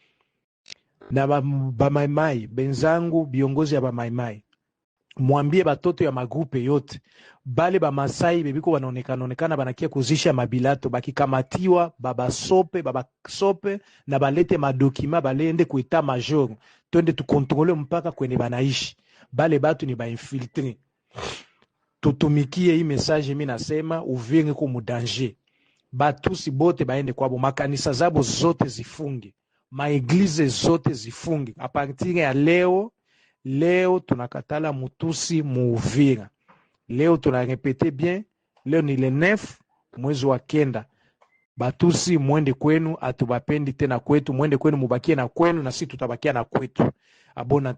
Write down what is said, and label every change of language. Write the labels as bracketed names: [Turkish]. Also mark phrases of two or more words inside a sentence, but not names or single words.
[Swahili] Na ba maimai benzangu biongozi ya ba maimai, mwambie batoto ya magrupe yote bale ba Masai bebiko wanaonekana banakia kuzisha mabilato, bakikamatiwa baba sope na balete madokima balende ku [French] etat major, [Swahili] twende tukontrole mpaka kwenye banaishi. Bale batu ni ba infiltre. Tutumikie hii message. Mimi nasema Uvira ko mu danger. Batusi bote baende kwabo, makanisa zabo zote zifunge, maeglize zote zifunge. [French] A partir [Swahili] ya leo tunakatala Mutusi mu Uvira. Leo tunarepete bien, leo ni le 9 mwezi wa 9. Batusi mwende kwenu, atubapendi tena kwetu. Mwende kwenu, mubakie na kwenu na sisi tutabakia na kwetu.